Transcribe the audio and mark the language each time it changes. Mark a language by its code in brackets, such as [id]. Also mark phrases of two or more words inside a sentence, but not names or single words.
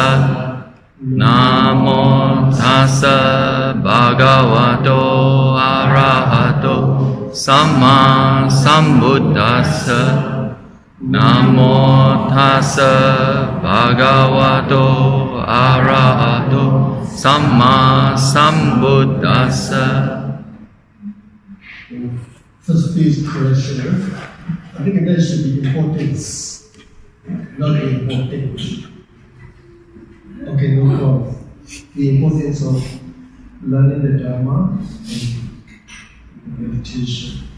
[pi] Namo tassa bhagavato arahato samma sambuddhassa. Namo tassa bhagavato arahato samma sambuddhassa. [en] First phase correction. I think that should be importance, not important. Okay, no problem. The importance of learning the Dhamma and meditation.